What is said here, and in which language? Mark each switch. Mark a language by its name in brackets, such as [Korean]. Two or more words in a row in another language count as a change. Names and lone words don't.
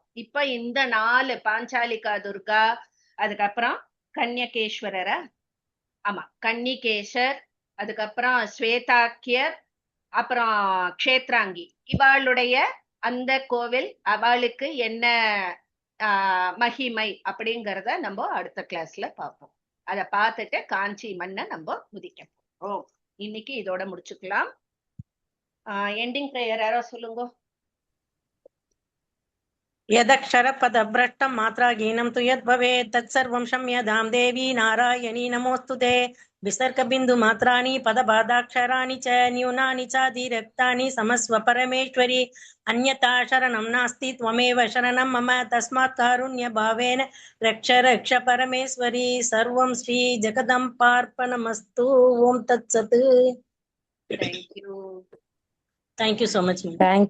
[Tamil] இப்ப இந்த 4 பாஞ்சாலிகா துர்கா, அதுக்கப்புறம் கன்யகேஸ்வரர, ஆமா கன்னிகேசர், அதுக்கப்புறம் ஸ்வேதாக்கியர், அப்புறம் க்ஷேத்ராங்கி, இவாளுடைய அந்த கோவில் அவளுக்கு என்ன மகிமை அப்படிங்கறத நம்ம அடுத்த கிளாஸ்ல பார்ப்போம். அதை பார்த்துட்டு காஞ்சி மண்ணை நம்ம முதிக்க போறோம். இன்னைக்கு இதோட முடிச்சுக்கலாம். [English] ending prayer [Tamil] யாரோ சொல்லுங்க. [Sanskrit] यदक्षरपदभ्रष्टं मात्राहीनं तु यद्भवेत् तत्सर्वं क्षम्यतां देवी नारायणी नमोऽस्तुते. विसर्गबिन्दुमात्राणि पदबाधाक्षराणि च न्यूनानि चातिरिक्तानि समस्व परमेश्वरी. अन्यथा शरणं नास्ति, त्वमेव शरणं मम, तस्मात् कारुण्यभावेन रक्ष रक्ष परमेश्वरी. सर्वं श्री जगदम्बार्पणमस्तु. ओम तत्सत्. [English] Thank you. Thank you so much. Thank you.